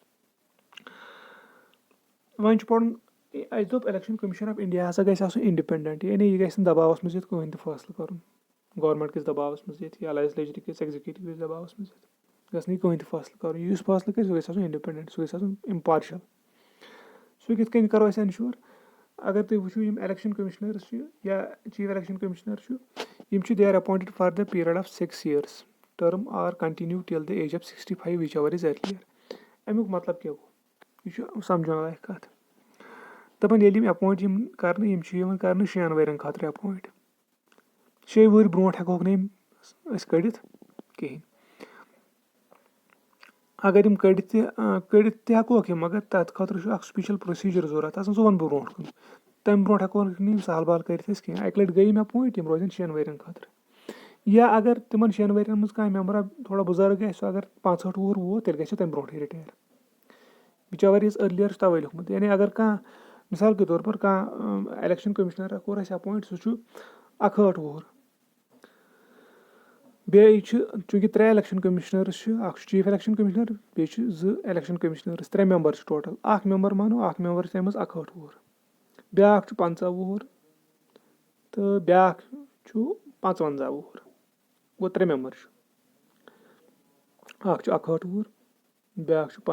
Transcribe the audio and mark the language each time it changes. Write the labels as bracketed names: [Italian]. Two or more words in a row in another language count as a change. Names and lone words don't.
[Kashmiri] وۄنۍ چھُ پَرُن اَسہِ دوٚپ الیکشن کٔمِشن آف انڈیا ہسا گژھِ آسُن اِنڈِپینڈنٹ یعنی یہِ گژھِ نہٕ دباوس منٛز یِتھ کٕہٕنۍ تہِ فٲصلہٕ کرُن گورمینٹ کِس دباوس منٛز یِتھ یا لیجسلیچر کِس ایگزیکٹو کِس دباوس منٛز یِتھ گژھِ نہٕ یہِ کٕہٕنۍ تہِ فٲصلہٕ کرُن یُس فٲصلہٕ کرِ سُہ گژھِ آسُن اِنڈِپینڈنٹ سُہ گژھِ آسُن اِمپارشل سُہ کِتھ کٔنۍ کرو أسۍ اٮ۪نشور اگر تُہۍ وٕچھِو یِم الیکشن کٔمِشنٲرٕس چھِ یا چیٖف الیکشن کٔمِشنر چھُ یِم چھِ [English] they are appointed for the period of 6 years term are continue till the age of 65 which ever is earlier [Kashmiri] اَمیُک مطلب کیاہ گوٚو یہِ چھُ سمجھن لایق کتھ دَپان ییٚلہِ یِم اٮ۪پوینٹ یِم کرنہٕ یِم چھِ یِوان کرنہٕ 6 ؤرین خٲطرٕ اٮ۪پوینٹ 6 وُہٕرۍ برونٛٹھ ہٮ۪کوکھ نہٕ یِم أسۍ کٔڑِتھ کِہینۍ اگر یِم کٔڑِتھ تہِ ہٮ۪کوکھ یِم مگر تَتھ خٲطرٕ چھُ اکھ سُپیشل پروسیٖجر ضوٚرتھ آسان سُہ وَنہٕ بہٕ برونٛٹھ کُن تَمہِ برونٛٹھ ہٮ۪کوکھ نہٕ یِم سہل بال کٔرِتھ أسۍ کینٛہہ اَکہِ لٹہِ گٔے یِم اٮ۪پوینٹ یِم روزن 6 ؤرین خٲطرٕ یا اگر تِمن 6 ؤرین منٛز کانٛہہ ممبرا تھوڑا بُزرگ آسہِ سُہ اگر 65 وُہُر ووت تیٚلہِ گژھِ تَمہِ برونٛٹھٕے رِٹیر [English] which ever is earlier [Kashmiri] چھُ تَوے لیوٗکھمُت یعنی اگر کانٛہہ مِثال کے طور پر کانٛہہ الیکشن کٔمِشنر کوٚر اَسہِ اٮ۪پوینٹ سُہ چھُ 61 وُہُر بیٚیہِ چھِ چوٗنٛکہِ 3 الیکشن کٔمِشنٲرٕس چھِ اکھ چھُ چیٖف الیکشن کٔمِشنر بیٚیہِ چھِ 2 الیکشن کٔمِشنٲرٕس 3 ممبر چھِ ٹوٹل اکھ ممبر مانو اکھ ممبر چھِ تَمہِ منٛز 61 وُہُر بیٛاکھ چھُ 50 وُہُر تہٕ بیٛاکھ چھُ 55 وُہُر گوٚو 3 ممبر چھُ اکھ چھُ 61 وُہُر بیٛاکھ چھُ